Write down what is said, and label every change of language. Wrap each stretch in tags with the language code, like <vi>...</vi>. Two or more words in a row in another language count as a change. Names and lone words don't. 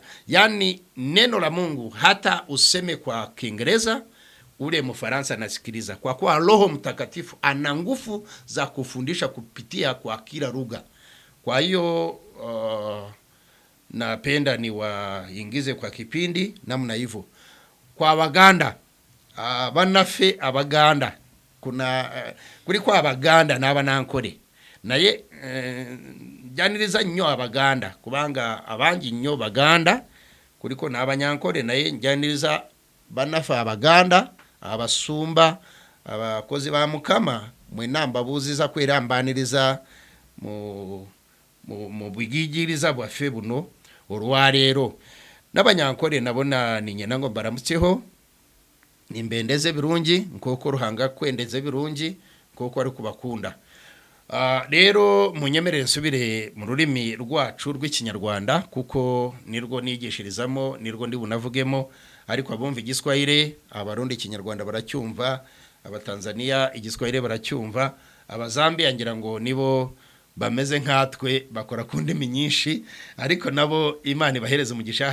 <sw>Yani neno la Mungu hata useme kwa Kiingereza, ule Mfaransa nasikiliza, kwa kuwa Roho Mtakatifu ana nguvu za kufundisha kupitia kwa kila lugha. Kwa hiyo napenda niwaingize kwa kipindi namna hivyo.</sw> <lg>Kwa Abaganda, banafe Abaganda, kulikuwa Abaganda n'Abanankole, naye janiriza nnyo Abaganda kubanga abangi nnyo Baganda, kuliko n'Abanyankole, naye janiriza banafe Abaganda, abasumba, abakozi ba Mukama, mwena mbabuziza kwerambaniriza mu bwigiriza bwaffe buno olwaleero.</lg> <nyn>N'Abanyankole nabona ninyena ngo baramutseho, nimbendeze birungi nkoko Ruhanga kwendeze birungi nkoko ari kubakunda.</nyn> <rw>Rero munyemerere nsubire mu rurimi rwacu rw'Ikinyarwanda, kuko nirwo nigishirizamo, nirwo ndi bunavugemo. Ariko abumva Igiswahili, Abarundi Ikinyarwanda baracyumva, Abatanzania Igiswahili baracyumva, Abazambia ngira ngo nibo bameze nkatwe bakora ku ndimi nyinshi, ariko nabo Imana ibahereza umugisha.</rw>